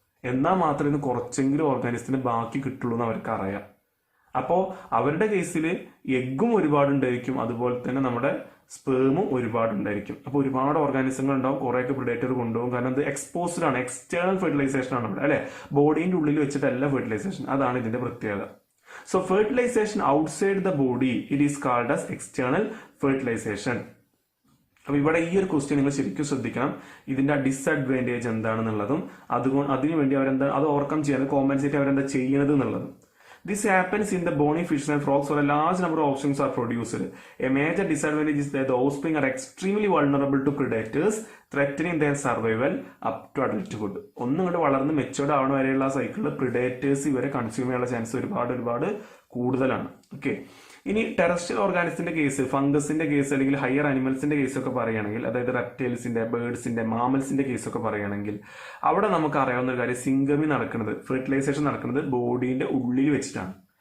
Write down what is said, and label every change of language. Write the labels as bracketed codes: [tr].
[ml] എന്നാൽ മാത്രമേ ഇത് കുറച്ചെങ്കിലും ഓർഗാനിസത്തിന് ബാക്കി കിട്ടുള്ളൂ എന്ന് അവർക്ക് അറിയാം. അപ്പോൾ അവരുടെ കേസിൽ എഗ്ഗും ഒരുപാടുണ്ടായിരിക്കും, അതുപോലെ തന്നെ നമ്മുടെ സ്പേമും ഒരുപാടുണ്ടായിരിക്കും. അപ്പോൾ ഒരുപാട് ഓർഗാനിസങ്ങൾ ഉണ്ടാവും, കുറേയൊക്കെ പ്രിഡേറ്റർ കൊണ്ടുപോകും. കാരണം ഇത് എക്സ്പോസ്ഡ് ആണ്, എക്സ്റ്റേണൽ ഫെർട്ടിലൈസേഷൻ ആണ് ഇവിടെ അല്ലെ, ബോഡീന്റെ ഉള്ളിൽ വെച്ചിട്ടല്ല ഫെർട്ടിലൈസേഷൻ. അതാണ് ഇതിന്റെ പ്രത്യേകത. [en] So fertilization outside the body, it is called as external fertilization. [ml] അപ്പൊ ഇവിടെ ഈ ഒരു ക്വസ്റ്റ്യൻ നിങ്ങൾ ശരിക്കും ശ്രദ്ധിക്കണം, ഇതിന്റെ ഡിസ്അഡ്വാൻറ്റേജ് എന്താണെന്നുള്ളതും അതിനുവേണ്ടി അത് ഓവർകം ചെയ്യാൻ കോമ്പൻസേറ്റ് അവരെന്താ ചെയ്യുന്നത് എന്നുള്ളതും. [en] This happens in the bony fish and frogs where a large number of offspring are produced. A major disadvantage is that the offspring are extremely vulnerable to predators, threatening their survival up to adulthood. [ml] ഒന്നുകൂടെ വളർന്ന് matured ആവണ വരെയുള്ള സൈക്കിളിൽ predators ഇവരെ consume ചെയ്യാനുള്ള chance ഒരുപാട് കൂടുതലാണ്. Okay, ഇനി ടെറസ്ട്രിയൽ ഓർഗാനിസത്തിന്റെ കേസ്, ഫംഗസിന്റെ കേസ് അല്ലെങ്കിൽ ഹയർ അനിമൽസിന്റെ കേസൊക്കെ പറയുകയാണെങ്കിൽ, അതായത് റെപ്റ്റൈൽസിന്റെ, ബേർഡ്സിന്റെ, മാമൽസിന്റെ കേസൊക്കെ പറയുകയാണെങ്കിൽ, അവിടെ നമുക്ക് അറിയാവുന്ന ഒരു കാര്യം, സിംഗമി നടക്കുന്നത്, ഫെർട്ടിലൈസേഷൻ നടക്കുന്നത് ബോഡീന്റെ ഉള്ളിൽ വെച്ചിട്ടാണ്.